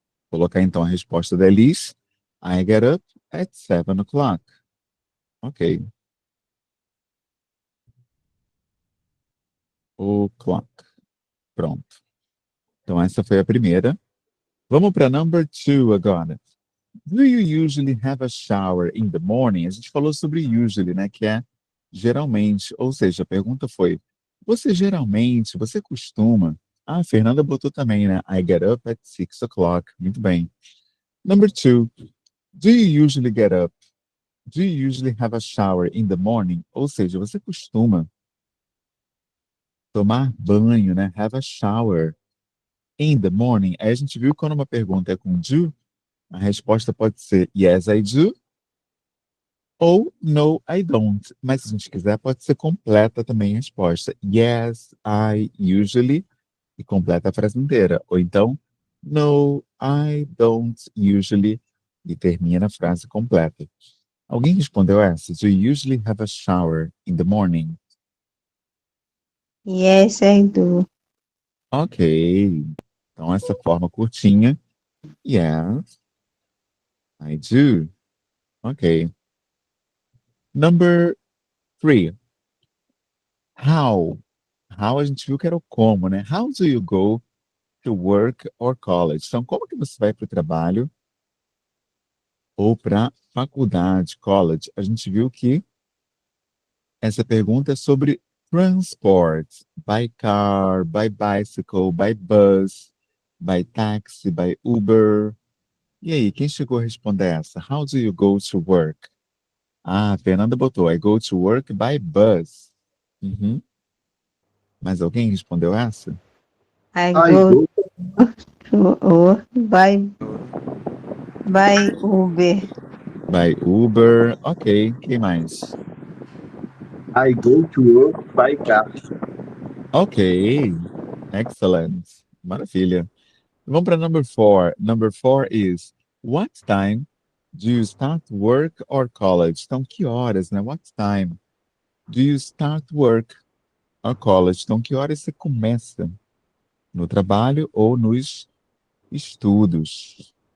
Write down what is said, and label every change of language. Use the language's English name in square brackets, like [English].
[Portuguese] Colocar então a resposta da Elis. [English] I get up at 7 o'clock. Ok. O'clock. Pronto. [Portuguese] Então essa foi a primeira. Vamos para [English] number two [Portuguese] agora. [English] Do you usually have a shower in the morning? [Portuguese] A gente falou sobre usually, né? Que é geralmente. Ou seja, a pergunta foi: você costuma? Ah, a Fernanda botou também, né? [English] I get up at 6 o'clock. [Portuguese] Muito bem. [English] Number two. Do you usually get up? Do you usually have a shower in the morning? [Portuguese] Ou seja, você costuma tomar banho, né? [English] Have a shower in the morning. [Portuguese] Aí a gente viu que quando uma pergunta é com do, a resposta pode ser [English] yes, I do, [Portuguese] ou [English] no, I don't. [Portuguese] Mas se a gente quiser, pode ser completa também a resposta. [English] Yes, I usually, [Portuguese] e completa a frase inteira. Ou então, [English] no, I don't usually, [Portuguese] e termina a frase completa. Alguém respondeu essa? [English] Do you usually have a shower in the morning? Yes, I do. Ok. [Portuguese] Então, essa forma curtinha. [English] Yes, I do. Ok. Number three. How? [Portuguese] How a gente viu que era o como, né? [English] How do you go to work or college? [Portuguese] Então, como que você vai para o trabalho ou para faculdade, college? A gente viu que essa pergunta é sobre transport. [English] By car, by bicycle, by bus, by taxi, by Uber. [Portuguese] E aí, quem chegou a responder essa? [English] How do you go to work? [Portuguese] Ah, a Fernanda botou, [English] I go to work by bus. Uhum. [Portuguese] Mas alguém respondeu essa? [English] I I go go to work by Uber. By Uber. Ok, [Portuguese] quem mais? [English] I go to work by car. Ok, excellent. Maravilha. [Portuguese] Vamos para [English] number four. Number four is, what time do you start work or college? [Portuguese] Então, que horas, né? [English] What time do you start work or college? [Portuguese] Então, que horas você começa no trabalho ou nos estudos?